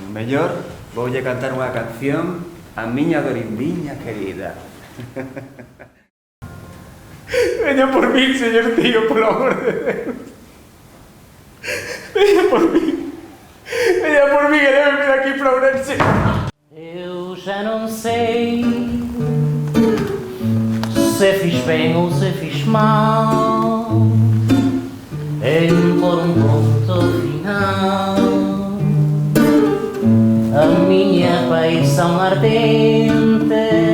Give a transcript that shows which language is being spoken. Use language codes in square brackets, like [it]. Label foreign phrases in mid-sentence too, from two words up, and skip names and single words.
[gl] Mellor voulle cantar unha canción a miña Dorindiña querida. Veña por mí, señor tío, por amor de Deus. Veña por mí. Veña por mí, que debe vir aquí para Ourense. [pt] Eu já não sei se fiz bem ou se fiz mal em pôr ponto final a minha paixão ardente.